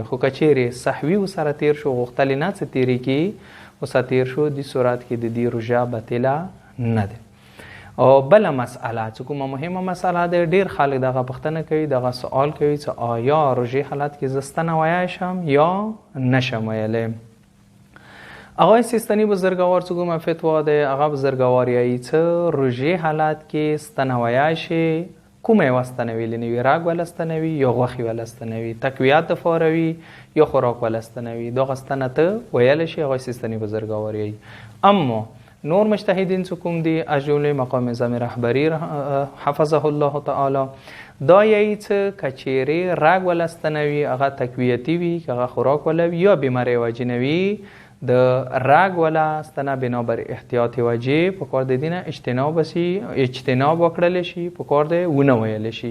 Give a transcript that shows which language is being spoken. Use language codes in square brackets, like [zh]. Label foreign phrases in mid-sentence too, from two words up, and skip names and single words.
[ps] خو که چیرې سهوي ورسره تیر شو، غوښتل نه څه تیرې کړي، ورسره تیر شو، دې صورت کې د دې روژه بتله نه ده. او بله مسئله چې کومه مهمه مسئله ده، ډیر خلک دغه پوښتنه کوي، دغه سوال کوي چې آیا روژې حالت کې زه ستنه ویلی شم یا نشم ویلی. آقای سیستانی بزرگوار چې کومه فتوا ده، هغه بزرگوار یایي چې روژې حالت کې ستنه ویلی شي. کومه یوه ستنه ویلی نه وي، رګ وله ستنه وي یا غوښې وله ستنه وي، تقویت دپاره وي یا خوراک وله ستنه وي، دغه ستنه ته ویلی شي. آقای سیستانی بزرگوار یایي. اما نور مجتهدین څه کوم دي، [fa] از جمله [ps] مقام اعظم رهبری [ar] حفظه الله تعالی، [ps] دا یایي چې که چیرې رګ وله ستنه وي، هغه تقویتي وي، که هغه خوراک وله وي یا بیمارۍ وجې نه وي، د رګ وله ستنه بنابر احتیاط وجې په کار د دې نه اجتناب وکړلی شي، په کار دی ونه ویلی شي.